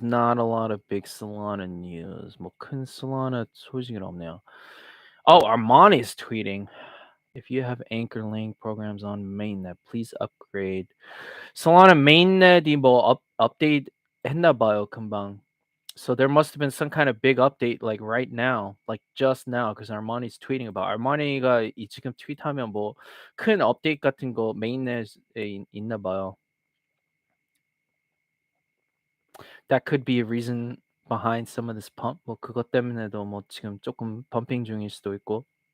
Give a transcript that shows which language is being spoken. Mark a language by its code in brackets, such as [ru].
[en] Not a lot of big Solana news. [ko] 뭐 큰 Solana 소식은 없네요. [en] Oh, Armani is tweeting. If you have Anchor Link programs on mainnet, please upgrade. [ko] Solana mainnet이 뭐 update 했나 봐요, 금방. [en] So there must have been some kind of big update like right now, like just now, because Armani's tweeting about. [ko] Armani가 이 지금 트윗하면 뭐 큰 업데이트 같은 거 mainnet에 있나 봐요. [en] That could be a reason behind some of this pump. [ko] 뭐 그것 때문에도 뭐 지금 조금 펌핑 중일 수도 있고.